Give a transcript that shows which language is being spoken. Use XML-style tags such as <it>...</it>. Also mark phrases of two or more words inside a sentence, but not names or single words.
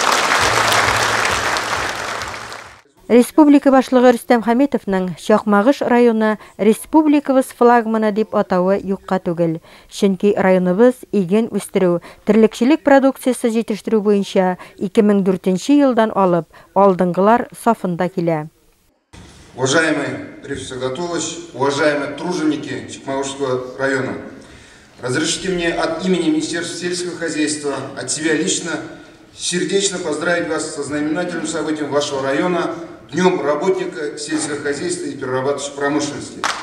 <tt>Республика башлыгы Рөстәм Хәмитовның Чакмагыш районы республикабыз флагманы дип атавы юкка түгел. Чөнки районыбыз иген үстерү, терлекчелек продукциясе җитештерү буенча 2004 елдан алып алдынгылар сафында килә.</tt> <ru>Уважаемый Риф Сагдатулович, уважаемые труженики Чакмагышского района, разрешите мне от имени Министерства сельского хозяйства, от себя лично, сердечно поздравить вас со знаменательным событием вашего района, Днем работника сельского хозяйства и перерабатывающей промышленности.</ru>